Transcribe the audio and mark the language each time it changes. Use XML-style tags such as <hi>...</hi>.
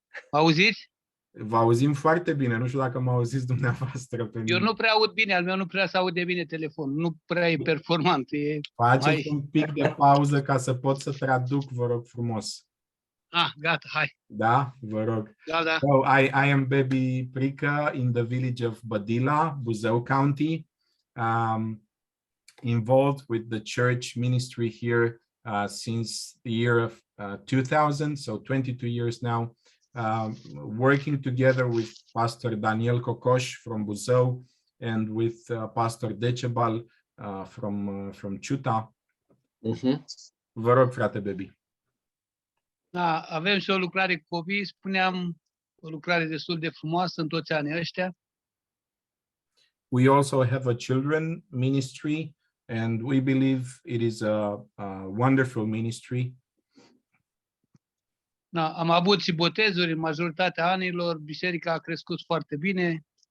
<ro>Auziți? Vă auzim foarte bine, nu știu dacă mă auziți dumneavoastră pe mine. Eu nu prea aud bine, al meu nu prea se aude bine telefonul, nu prea e performant. Faceți un pic de pauză ca să pot să traduc, vă rog frumos. Gata, hai. Da, vă rog. Da.</ro> <en>So, I am Baby Prica in the village of Badila, Buzău County, involved with the church ministry here since the year of 2000, so 22 years now. Working together with Pastor Daniel Cocoș from Buzău and with Pastor Decebal from Ciuta.</en> <ro>Vă rog, frate Baby. Da, avem și o lucrare cu copii, spuneam, o lucrare destul de frumoasă în toți anii ăștia.</ro> <en>We also have a children ministry, and we believe it is a wonderful ministry.</en> <ro>Da, am avut și botezuri în majoritatea anilor, biserica a crescut foarte bine.</ro>